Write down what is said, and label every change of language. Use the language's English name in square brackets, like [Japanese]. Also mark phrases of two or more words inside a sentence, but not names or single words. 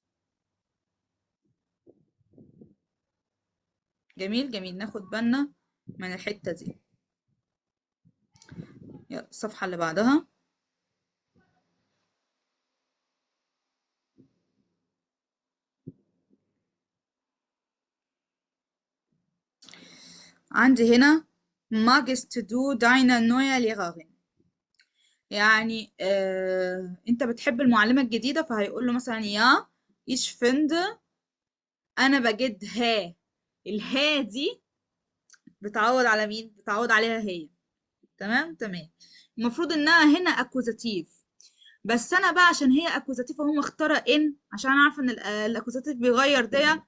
[Arabic] جميل جميل، ناخد بالنا من الحتة دي. يلا الصفحة اللي بعدها. عندي هنا [German] magst du deine neue Lehrerin. [Arabic] يعني انت بتحب المعلمة الجديدة، فهيقول له مثلا يا [German] ich finde، [Arabic] انا بجدها. الها دي بتعوض على مين؟ بتعوض عليها هي. تمام تمام. المفروض انها هنا اكوزاتيف، بس انا بقى عشان هي اكوزاتيف اهو مختاره ان، عشان انا عارفه ان الاكوزاتيف بيغير ده.